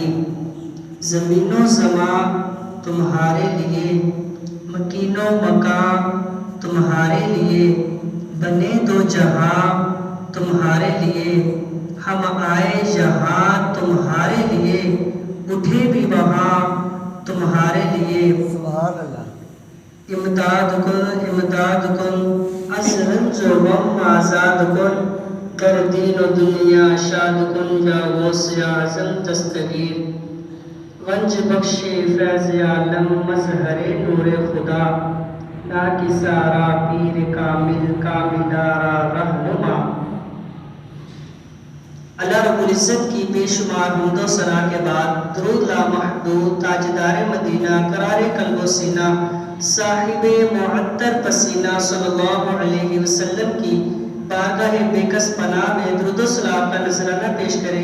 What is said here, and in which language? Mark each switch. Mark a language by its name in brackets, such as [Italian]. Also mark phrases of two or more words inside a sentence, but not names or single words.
[Urdu] زمین و زمان تمہارے لیے، مکین و مکان تمہارے لیے، بنے دو جہاں تمہارے لیے، ہم آئے جہاں تمہارے لیے، اٹھے بھی وہاں تمہارے لیے. [Arabic] سبحان اللہ. [Persian] امداد کن از رنج و غم آزاد کن، در دین و دنیا شاد کن، یا غوث اعظم دستگیر. گنج بخش فیض عالم مظہر نور خدا، ناکسارا پیر کامل کاملارا رہنما. [Arabic] اللہ رب العزت [Urdu] کی بے شمار حمد و ثنا کے بعد درود لامحدود تاجدار مدینہ قرار قلب و سینہ صاحب معطر پسینہ [Arabic] صلی اللہ علیہ وسلم [Urdu] کی بارگاہ بے کس پناہ میں درود و سلام کا نذرانہ پیش کریں.